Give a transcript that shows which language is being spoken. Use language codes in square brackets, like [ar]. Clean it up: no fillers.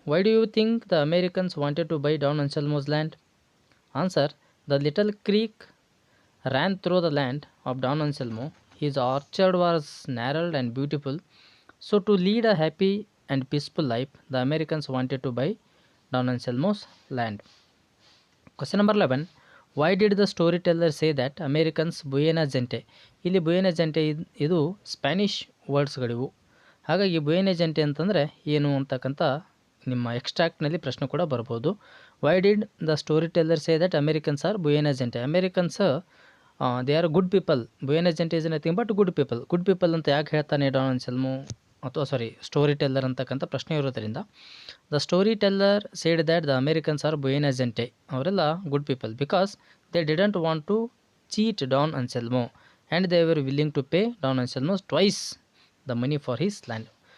[en] Why do you think the Americans wanted to buy Don Anselmo's land? Answer. The little creek ran through the land of Don Anselmo. His orchard was narrow and beautiful. So to lead a happy and peaceful life, the Americans wanted to buy Don Anselmo's land. Question number 11. Why did the storyteller say that Americans buena gente? [kn] ಇಲ್ಲಿ buena gente ಇದು Spanish ವರ್ಡ್ಸ್ಗಳಿವು. ಹಾಗಾಗಿ buena gente ಅಂತಂದರೆ ಏನು ಅಂತಕ್ಕಂಥ ನಿಮ್ಮ ಎಕ್ಸ್ಟ್ರಾಕ್ಟ್ನಲ್ಲಿ ಪ್ರಶ್ನೆ ಕೂಡ ಬರ್ಬೋದು. [en] Why did the storyteller say that Americans are buena gente? Americans they are good people. buena gente is nothing but [kn] good people. Good people ಅಂತ ಯಾಕೆ ಹೇಳ್ತಾನೆ ಡಾನ್ ಅನ್ಸೆಲ್ಮೋ ಅಥವಾ ಸ್ಟೋರಿ ಟೆಲ್ಲರ್ ಅಂತಕ್ಕಂಥ ಪ್ರಶ್ನೆ ಇರೋದರಿಂದ [en] the storyteller said that the Americans are buena gente, [kn] ಅವರೆಲ್ಲ good people, [en] Because they didn't want to cheat Don Anselmo and they were willing to pay Don Anselmo twice the money for his land.